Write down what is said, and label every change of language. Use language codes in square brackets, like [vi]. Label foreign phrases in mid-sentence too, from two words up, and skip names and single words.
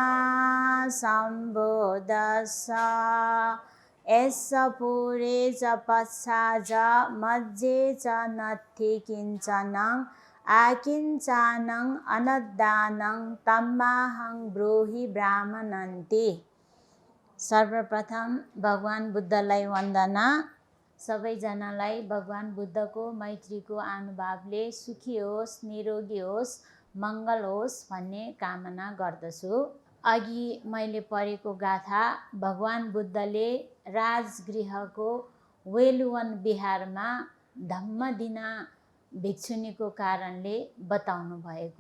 [pi] सम्बुद्धस्स यस्य पुरे च पश्चा च मध्ये च नत्थि किञ्चनं आकिञ्चनं अनद्दानं तम्माहं ब्रूहि ब्राह्मणन्ति। [ne] सर्वप्रथम भगवान बुद्धलाई वन्दना। सबैजनालाई भगवान बुद्धको मैत्रीको अनुभवले सुखी होस्, निरोगी होस्, मङ्गल होस् भन्ने कामना गर्दछु। अघि मैले पढेको गाथा भगवान बुद्धले राजगृहको वेलुवन बिहारमा धम्मदिना भिक्षुनीको कारणले बताउनु भएको।